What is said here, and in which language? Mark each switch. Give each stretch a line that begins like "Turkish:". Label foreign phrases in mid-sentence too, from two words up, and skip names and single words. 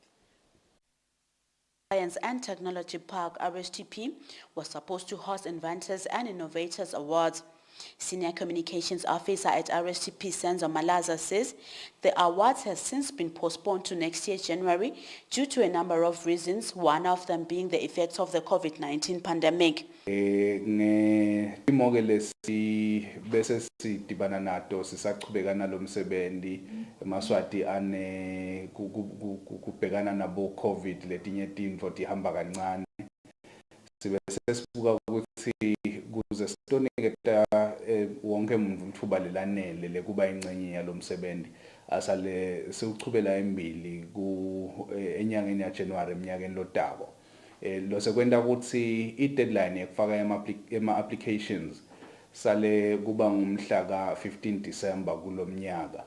English: Science and Technology Park, RSTP, was supposed to host Inventors and Innovators Awards. Senior Communications Officer at RSTP, Senzo Malaza, says the awards has since been postponed to next year, January, due to a number of reasons, one of them being the effects of the COVID-19 pandemic.
Swati: Bese sidibana nato sisaqhubeka nalomsebenzi eMaswati ane kubhekana nabo COVID letinye tintfo tihamba kancane sibe esibuka ukuthi kuze sitoniketa wonke umuntu ithuba lelanele lekuba ingcenye yalomsebenzi asale siuchubela embili enyangeni yaJanuary eminyakeni lotako lo sekwenta ukuthi i-deadline yekufaka ama-applications sale kuba ngumhla ka-15 December kulomnyaka.